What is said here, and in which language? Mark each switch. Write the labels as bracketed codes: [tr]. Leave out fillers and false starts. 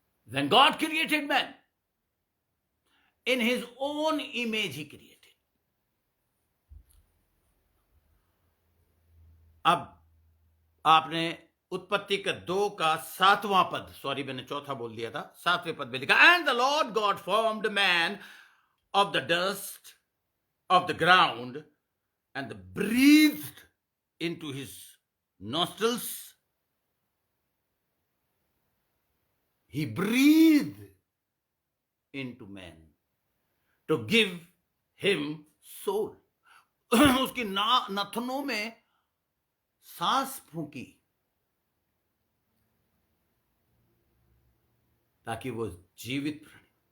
[en] When God created man, in his own image he created. अब आपने उत्पत्ति के 2 का 7वां पद, सॉरी मैंने चौथा बोल दिया था, 7वें पद में लिखा, and the Lord God formed man of the dust of the ground and breathed into his nostrils. He breathed into man to give him soul. [hi] उसकी नथनों में सांस फूंकी ताकि वो जीवित प्राणी,